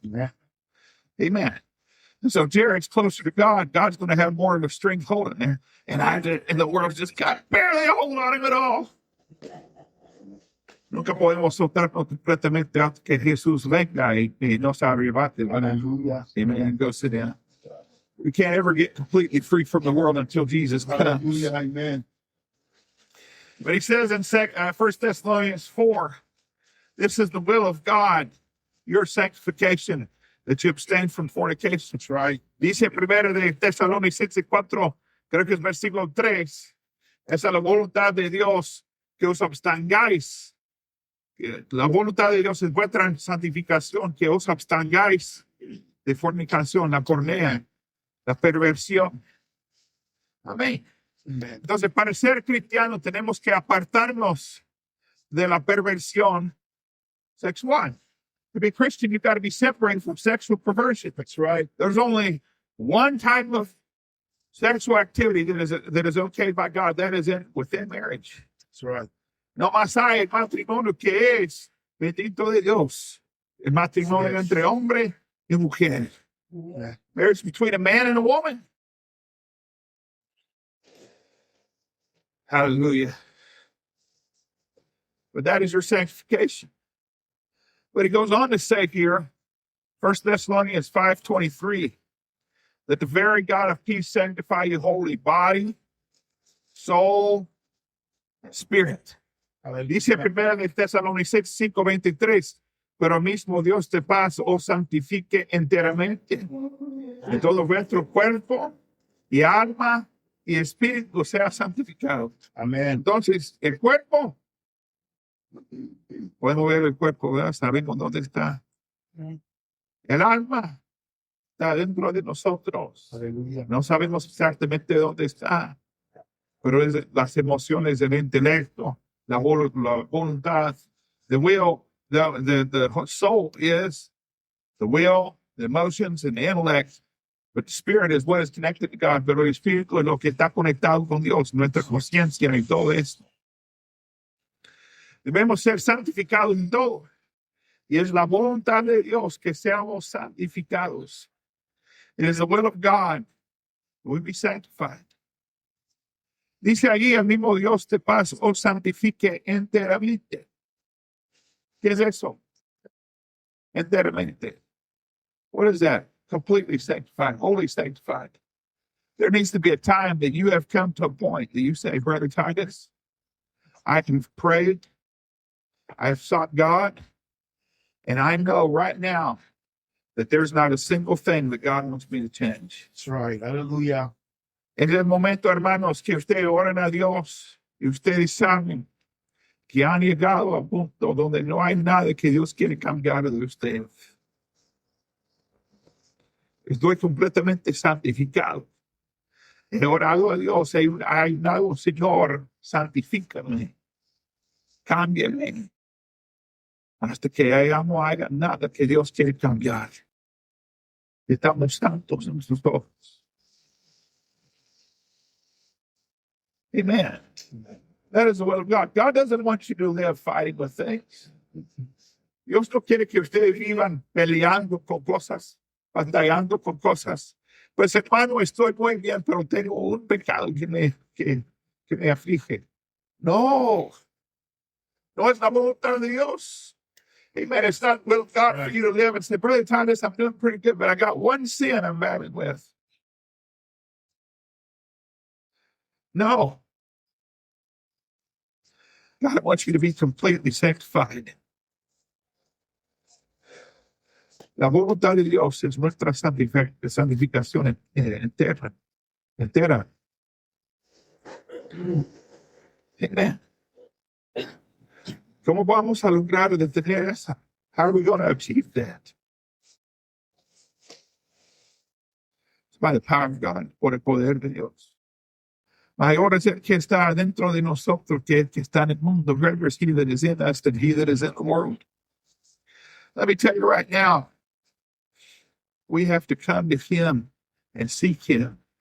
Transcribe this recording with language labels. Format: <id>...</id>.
<en>Amen. Amen. And so Jared's closer to God. God's going to have more of a string hold in there. And the world's just got barely a hold on him at all.</en> <es>Nunca podemos soltar completamente hasta que Jesús venga y nos arrebate. Aleluya.</es> <en>Amen. Go sit down. We can't ever get completely free from the world until Jesus comes. Hallelujah. Amen. But he says in 1 Thessalonians 4, this is the will of God, your sanctification, that you abstain from fornication. That's right.</en> <es>Dice primero de Tesalonicenses 4, creo que es versículo 3, esa es la voluntad de Dios, que os abstengáis. La voluntad de Dios es vuestra santificación, que os abstengáis de fornicación, la pornea, la perversión. Amén.</es> <en>Amen.</en> <es>Entonces, para ser cristiano tenemos que apartarnos de la perversión sexual.</es> <en>To be Christian, you've got to be separated from sexual perversion. That's right. There's only one type of sexual activity that is okay by God. That is within marriage. That's right.</en> <es>No más hay el matrimonio que es bendito de Dios. El matrimonio</es> <en>Yes.</en> <es>entre hombre y mujer.</es> <en>Yeah. Marriage between a man and a woman. Hallelujah. But that is your sanctification. But he goes on to say here, 1 Thessalonians 5:23, that the very God of peace sanctify you wholly, body, soul, and spirit.</en> <es>Dice</es> <en>Hallelujah.</en> <es>1 de Tesalonicenses 5:23, pero mismo Dios de paz os santifique enteramente, de todo vuestro cuerpo y alma y espíritu sea santificado.</es> <en>Amen.</en> <es>Entonces, el cuerpo, podemos ver el cuerpo, ¿verdad? Sabemos dónde está. El alma está dentro de nosotros.</es> <en>Hallelujah.</en> <es>No sabemos exactamente dónde está, pero es las emociones, el intelecto, la voluntad,</es> <en>the will, the soul is the will, the emotions, and the intellect. But the spirit is what is connected to God.</en> <es>Pero el espíritu es lo que está conectado con Dios, nuestra conciencia y todo esto. Debemos ser santificados en todo. Y es la voluntad de Dios que seamos santificados.</es> <en>It is the will of God that we be sanctified.</en> <es>Dice allí el mismo Dios de paz os santifique enteramente. ¿Qué es eso? Enteramente.</es> <en>What is that? Completely sanctified, wholly sanctified. There needs to be a time that you have come to a point that you say, Brother Titus, I have prayed, I have sought God, and I know right now that there's not a single thing that God wants me to change. That's right. Hallelujah.</en> <es>En el momento, hermanos, que ustedes oran a Dios y ustedes saben que han llegado a punto donde no hay nada que Dios quiere cambiar de ustedes. Estoy completamente santificado. He orado a Dios, he ayunado, Señor, santifícame, cámbiame, hasta que no haya nada que Dios quiere cambiar. Estamos santos en sus ojos.</es> <en>Amen. That is the will of God. God doesn't want you to live fighting with things.</en> <es>Dios no quiere que ustedes vivan peleando con cosas, batallando con cosas. Pues hermano, estoy muy bien, pero tengo un pecado que me aflige. No, no es la voluntad de Dios.</es> <en>Amen. It's not will of God for you to live and say, Brother Thomas, I'm doing pretty good, but I got one sin I'm battling with. No. God wants you to be completely sanctified.</en> <es>La voluntad de Dios es nuestra santificación entera.</es> <en>Amen.</en> <es>¿Cómo vamos a lograr detener esa?</es> <en>How are we going to achieve that? It's by the power of God,</en> <es>por el poder de Dios. Mayor es el que está dentro de nosotros que el que está en el mundo.</es> <en>Greater is he that is in us than he that is in the world. Let me tell you right now, we have to come to him and seek him.</en>